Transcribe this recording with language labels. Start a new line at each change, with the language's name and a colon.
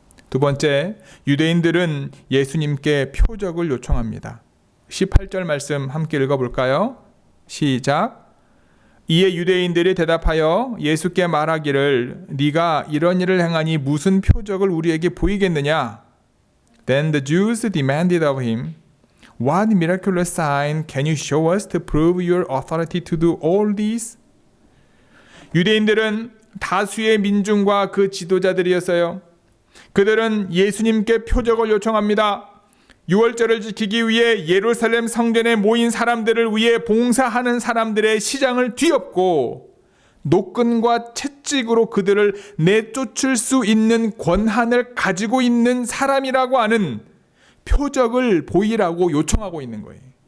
Korean: 두 번째, 유대인들은 예수님께 표적을 요청합니다. 18절 말씀 함께 읽어볼까요? 시작. 이에 유대인들이 대답하여 예수께 말하기를 네가 이런 일을 행하니 무슨 표적을 우리에게 보이겠느냐?
English: Then the Jews demanded of him, What miraculous sign can you show us to prove your authority to do all this?
Korean: 유대인들은 다수의 민중과 그 지도자들이었어요. 그들은 예수님께 표적을 요청합니다. 유월절을 지키기 위해 예루살렘 성전에 모인 사람들을 위해 봉사하는 사람들의 시장을 뒤엎고 노끈과 채찍으로 그들을 내쫓을 수 있는 권한을 가지고 있는 사람이라고 하는 표적을 보이라고 요청하고 있는 거예요.